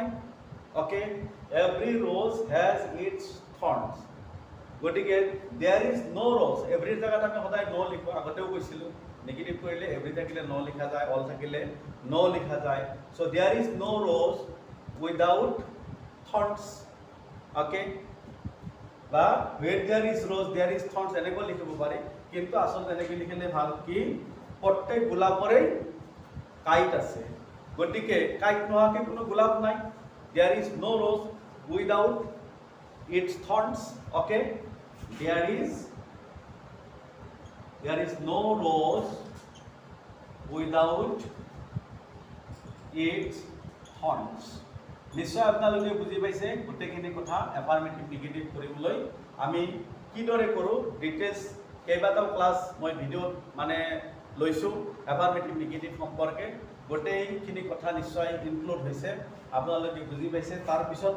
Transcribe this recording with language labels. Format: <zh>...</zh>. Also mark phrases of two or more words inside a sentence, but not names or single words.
<en>okay every rose has its thorns গতিকে there is no rose every</en> <as>জাগাত আমি সদায় নো লিখো আগতেও কৈছিলোঁ নেগেটিভ কৰিলে এভৰি থাকিলে নো লিখা যায় অল থাকিলে নো লিখা যায়</as> <en>so there is no rose without thorns okay</en> <as>বা</as> <en>where there is rose there is thorns</en> <as>এনেকৈ লিখিব পাৰি কিন্তু আসলে এনেকৈ লিখিলে ভাল কি প্ৰত্যেক গোলাপৰে কাইট আছে গতিকে কাইট নোহোৱাকৈ কোনো গোলাপ নাই</as> <en>there is no rose without its thorns okay there is no rose without its thorns</en> <as>নিশ্চয় আপোনালোকে বুজি পাইছে গোটেইখিনি কথা</as> <en>affirmative negative</en> <as>কৰিবলৈ আমি কিদৰে কৰোঁ ডিটেইলছ কেইবাটাও ক্লাছ মই ভিডিঅ'ত মানে লৈছোঁ</as> <en>affirmative negative</en> <as>সম্পৰ্কে গোটেইখিনি কথা নিশ্চয় ইনক্লুড হৈছে আপোনালোকে বুজি পাইছে তাৰপিছতো</as>